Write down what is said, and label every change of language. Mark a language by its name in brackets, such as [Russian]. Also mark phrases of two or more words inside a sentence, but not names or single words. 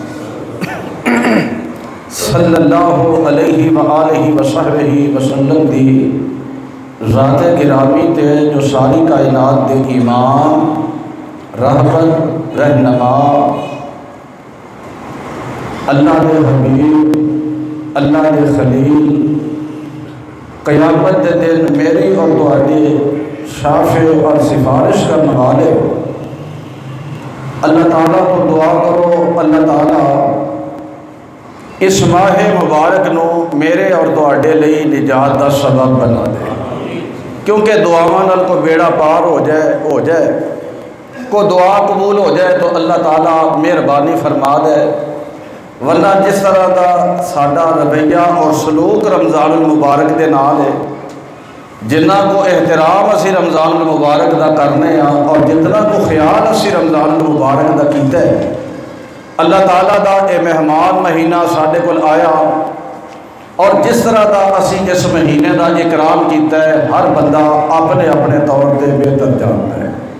[Punjabi] صلی اللہ علیہ وآلہ وصحبہ وسلم دی ذات گرامی تے جو ساری کائنات دے امام، رہبر، رہنما، اللہ دے حبیب، اللہ دے خلیل، قیامت دے دن میری اور تہاڈی شافع اور سفارش کرنے والے، اللہ تعالیٰ کو دعا کرو اللہ تعالیٰ اس ماہ مبارک نو میرے اور تہاڈے لئی نجات دا سبب بنا دے، کیونکہ دعاواں نال کو بیڑا پار ہو جائے کو دعا قبول ہو جائے تو اللہ تعالیٰ مہربانی فرما دے، ورنہ جس طرح دا ساڈا رویہ اور سلوک رمضان المبارک دے نال ہے، جنہ کو احترام اسی رمضان المبارک دا کرنے ہاں اور جتنا کو خیال اسی رمضان المبارک دا کیتا ہے، اللہ تعالیٰ دا اے مہمان مہینہ ساڈے کول آیا اور جس طرح دا اسی اس مہینے دا اکرام کیتا ہے، ہر بندہ اپنے اپنے طور تے بہتر جانتا ہے۔